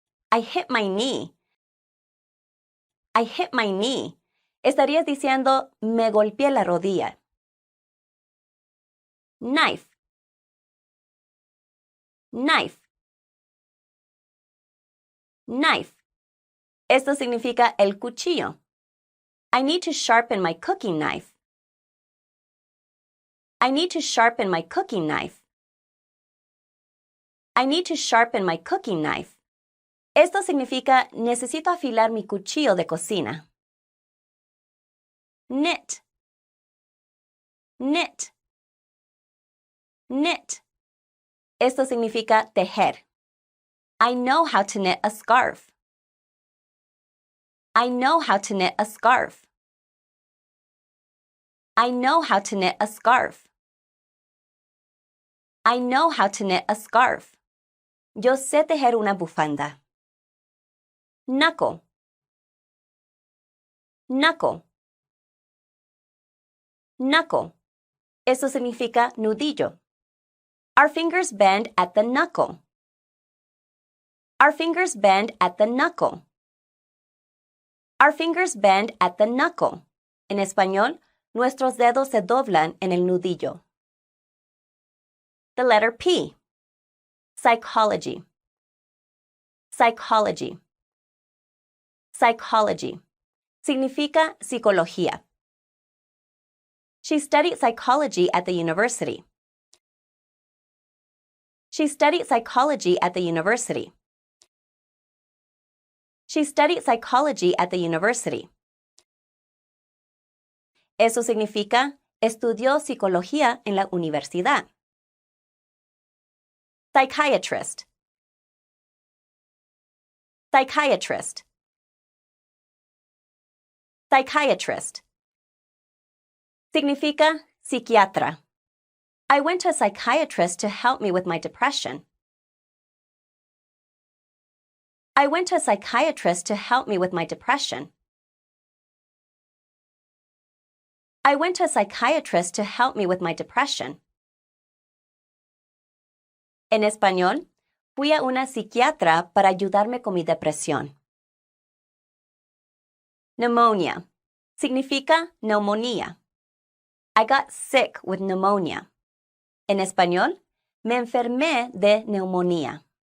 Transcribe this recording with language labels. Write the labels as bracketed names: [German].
[English] I hit my knee. I hit my knee. [Spanish] Estarías diciendo, me golpeé la rodilla. [English] Knife. Knife. [Spanish] Knife. Esto significa el cuchillo. [English] I need to sharpen my cooking knife. I need to sharpen my cooking knife. I need to sharpen my cooking knife. [Spanish] Esto significa necesito afilar mi cuchillo de cocina. [English] Knit. Knit. Knit. [Spanish] Esto significa tejer. [English] I know how to knit a scarf. I know how to knit a scarf. I know how to knit a scarf. I know how to knit a scarf. [Spanish] Yo sé tejer una bufanda. Knuckle. [English] Knuckle. [Spanish] Knuckle. Eso significa nudillo. [English] Our fingers bend at the knuckle. Our fingers bend at the knuckle. Our fingers bend at the knuckle. [Spanish] En español, nuestros dedos se doblan en el nudillo. [English] The letter P. Psychology. Psychology. Psychology. [Spanish] Significa psicología. [English] She studied psychology at the university. She studied psychology at the university. She studied psychology at the university. [Spanish] Eso significa estudió psicología en la universidad. [English] Psychiatrist. Psychiatrist. [Spanish] Psychiatrist. Significa psiquiatra. [English] I went to a psychiatrist to help me with my depression. I went to a psychiatrist to help me with my depression. I went to a psychiatrist to help me with my depression. [Spanish] En español, fui a una psiquiatra para ayudarme con mi depresión. Pneumonia. Significa neumonía. [English] I got sick with pneumonia. [Spanish] En español, me enfermé de neumonía.